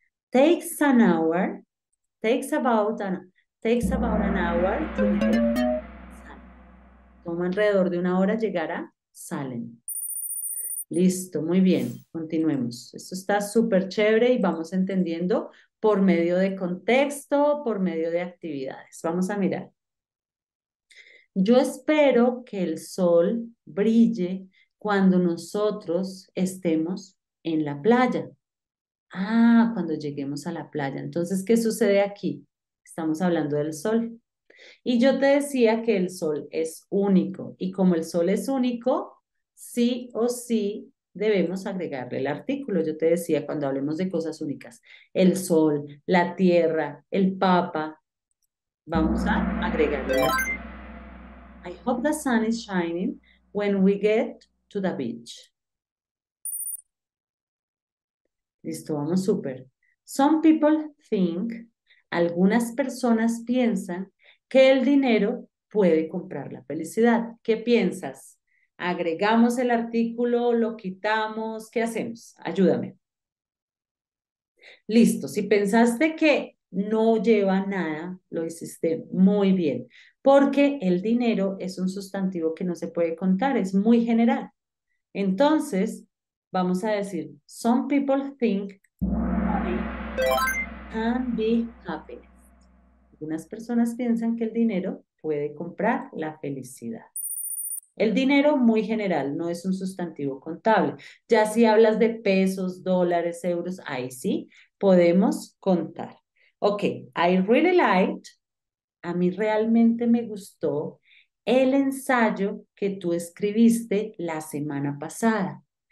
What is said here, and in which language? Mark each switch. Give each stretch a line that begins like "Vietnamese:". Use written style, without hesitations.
English: Takes an hour, takes about an hour to get.
Spanish: Toma alrededor de una hora llegar a Salem. Listo, muy bien, continuemos. Esto está súper chévere y vamos entendiendo por medio de contexto, por medio de actividades. Vamos a mirar. Yo espero que el sol brille cuando nosotros estemos en la playa. Ah, cuando lleguemos a la playa. Entonces, ¿qué sucede aquí? Estamos hablando del sol. Y yo te decía que el sol es único. Y como el sol es único, sí o sí debemos agregarle el artículo. Yo te decía cuando hablemos de cosas únicas, el sol, la tierra, el papa, vamos a agregarle el artículo.
English: I hope the sun is shining when we get to the beach.
Spanish: Listo, vamos súper.
English: Some people think,
Spanish: algunas personas piensan que el dinero puede comprar la felicidad. ¿Qué piensas? ¿Agregamos el artículo, lo quitamos? ¿Qué hacemos? Ayúdame. Listo, si pensaste que no lleva nada, lo hiciste muy bien, porque el dinero es un sustantivo que no se puede contar, es muy general. Entonces, vamos a decir,
English: some people think money can be happiness.
Spanish: Algunas personas piensan que el dinero puede comprar la felicidad. El dinero muy general, no es un sustantivo contable. Ya si hablas de pesos, dólares, euros, ahí sí podemos contar.
English: Ok, I really liked,
Spanish: a mí realmente me gustó el ensayo que tú escribiste la semana pasada.